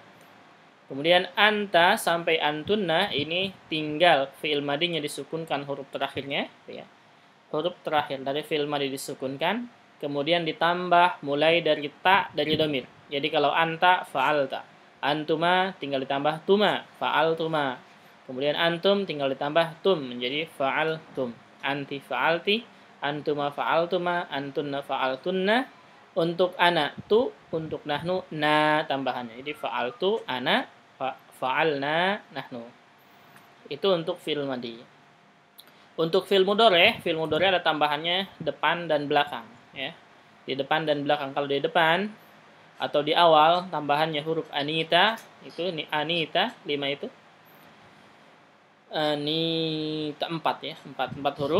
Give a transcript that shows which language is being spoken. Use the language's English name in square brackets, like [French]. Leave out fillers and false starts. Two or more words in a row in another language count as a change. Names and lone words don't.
[Indonesian] Kemudian anta sampai antunna ini tinggal fi'il madinya disukunkan huruf terakhirnya ya. Huruf terakhir dari [Arabic] فعل ماضي [Indonesian] disukunkan, kemudian ditambah mulai dari ta dari dhamir. Jadi kalau [Arabic] أنتَ فعلتَ, [Indonesian] antuma tinggal ditambah tuma, fa'altuma. Kemudian antum tinggal ditambah tum menjadi fa'altum. [Arabic] أنتِ فعلتِ، أنتما فعلتما، أنتنّ فعلتنّ. [Indonesian] Untuk ana tu, untuk nahnu na tambahannya. Jadi [Arabic] فعلتُ أنا, فعلنا نحن. [Indonesian] Itu untuk [Arabic] فعل ماضي. [Indonesian] Untuk [Arabic] فعل مضارع [Indonesian] ada tambahannya depan dan belakang ya. di depan dan belakang. Kalau di depan atau di awal tambahannya huruf anita, itu anita 5 itu. Anita 4 ya, 4 huruf.